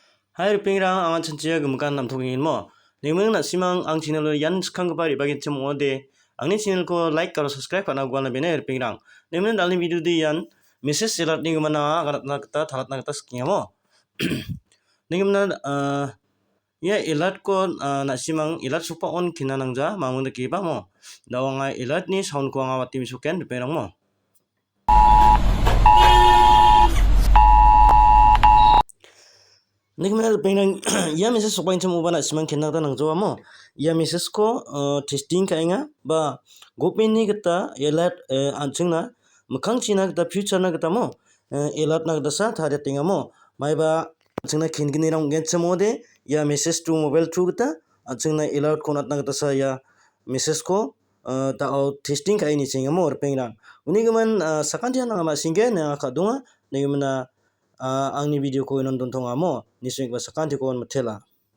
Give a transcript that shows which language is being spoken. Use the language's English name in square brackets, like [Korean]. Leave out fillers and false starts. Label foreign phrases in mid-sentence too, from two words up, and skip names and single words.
[Garo] Hai pingrang awan chancia gumkan nam thogin mo. Nimung na simang ang channel yan skang gapari bagin chemo de. Angni channel ko [Hindi] like karo [Garo] subscribe kana gwana bene pingrang. Nimung dalni video di yan message selat ni gumana garat na kata thalat na kata skia mo. Ningumna ya elat ko na simang elat supa on kina nangja mamung de kiba mo. Dawanga elat ni sound ko ngawati misuken pingrang mo. Nigmana pengrang ya message sopain cham ubana simang kenna ta nangjo mo ya message ko testing kainga ba gopin ni gata elat anchingna mkhang china gata future na gata mo elat na gata sa thare tinga mo maiba anchingna khingini rang gen chamo de ya message to mobile through gata anchingna elat konat na gata sa ya message ko ta testing kaini chinga mo pengrang unigaman sakantia na ma singe na kadunga nigmana angni video ko inon don tonga mo nising ba sakanti ko on matela